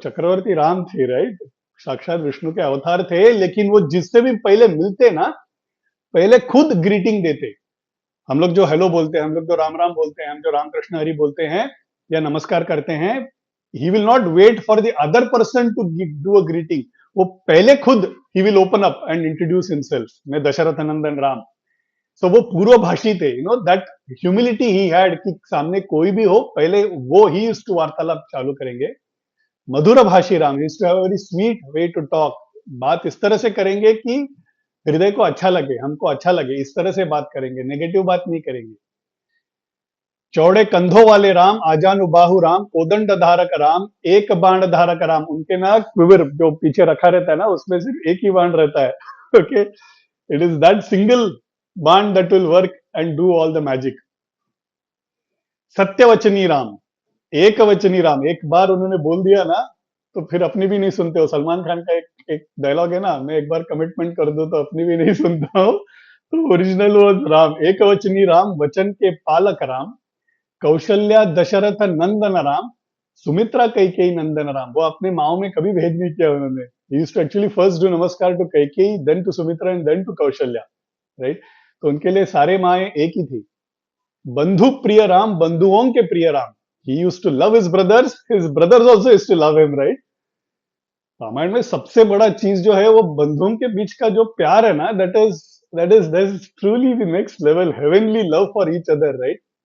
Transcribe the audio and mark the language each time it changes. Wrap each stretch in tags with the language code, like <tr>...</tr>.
<hi>चक्रवर्ती राम थे, राइट। साक्षात विष्णु के अवतार थे, लेकिन वो जिससे भी पहले मिलते ना, पहले खुद ग्रीटिंग देते। हम लोग जो हेलो बोलते हैं, हम लोग जो राम राम बोलते हैं, हम जो राम कृष्ण हरि बोलते हैं या नमस्कार करते हैं,</hi> <en>he will not wait for the other person to do a greeting.</en> <hi>वो पहले खुद</hi> <en>he will open up and introduce himself.</en> <hi>मैं दशरथ नंदन राम। So वो पूर्वभाषी थे,</hi> <en>that humility he had</en> <hi>कि सामने कोई भी हो, पहले वो ही used to वार्तालाप चालू करेंगे। मधुर भाषी Ram,</hi> <en>used to have a very sweet way to talk.</en> <hi>बात इस तरह से करेंगे कि हृदय को अच्छा लगे, हमको अच्छा लगे, इस तरह से बात करेंगे, नेगेटिव बात नहीं करेंगे। चौड़े कंधों वाले राम, आजानुबाहु राम, कोदंड धारक राम, एक बाण धारक राम। उनके ना क्विवर जो पीछे रखा रहता है ना, उसमें सिर्फ एक ही बाण रहता है।</hi> <en>Okay, it is that single बाण that will work and do all the magic.</en> <hi>सत्यवचनी Ram, एक वचनी राम। एक बार उन्होंने बोल दिया ना तो फिर अपनी भी नहीं सुनते हो। सलमान खान का एक डायलॉग है ना, मैं एक बार कमिटमेंट कर दूं तो अपनी भी नहीं सुनता हूं। तो ओरिजिनल वो राम, एक वचनी राम, वचन के पालक राम, कौशल्या दशरथ नंदन राम, सुमित्रा कैकेयी नंदन राम। वो अपने माओ में कभी भेद नहीं किया उन्होंने।</hi> <en>He used to actually first do नमस्कार to Kaikeyi, then to Sumitra and then to Kaushalya, right.</en> <hi>तो उनके लिए सारे माएं एक ही थी। बंधु प्रिय राम, बंधुओं के प्रिय Ram.</hi> <en>He used to love his brothers also used to love him, right?</en> <hi>Ramayan में सबसे बड़ा चीज जो है वो बंधुओं के बीच का जो प्यार है ना,</hi> <en>That is that is truly the next level, heavenly love for each other, right?</en>